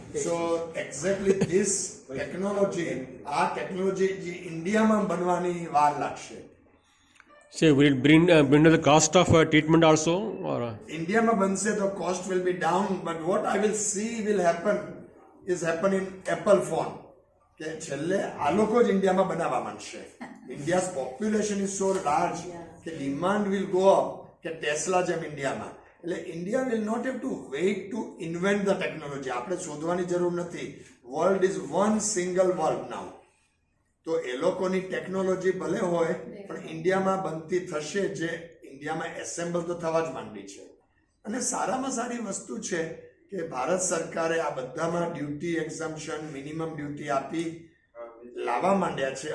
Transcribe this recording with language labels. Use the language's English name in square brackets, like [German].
[English] So exactly this technology, our technology [Gujarati] ઇન્ડિયામાં બનવાની વાર લાગશે. [English] So will it bring the cost of treatment also? Or [Gujarati] ઇન્ડિયામાં બનશે તો [English] cost will be down, but what I will see will happen in Apple phone. [Gujarati] કે છેલ્લે આ લોકો જ ઇન્ડિયામાં બનાવવા માંડશે. [English] India's population is so large કે demand will go up [Gujarati] કે ટેસ્લા જેમ ઇન્ડિયામાં. [English] એટલે India will not have to wait to invent the technology. [Gujarati] આપણે શોધવાની જરૂર નથી. [English] World is one single world now. [Gujarati] તો એ લોકોની ટેકનોલોજી ભલે હોય પણ ઇન્ડિયામાં બનતી થશે, જે ઇન્ડિયામાં એસેમ્બલ તો થવા જ માંડી છે. અને સારામાં સારી વસ્તુ છે કે ભારત સરકારે આ બધામાં ડ્યુટી એક્ઝમ્પશન, મિનિમમ ડ્યુટી આપી લાવવા માંડ્યા છે.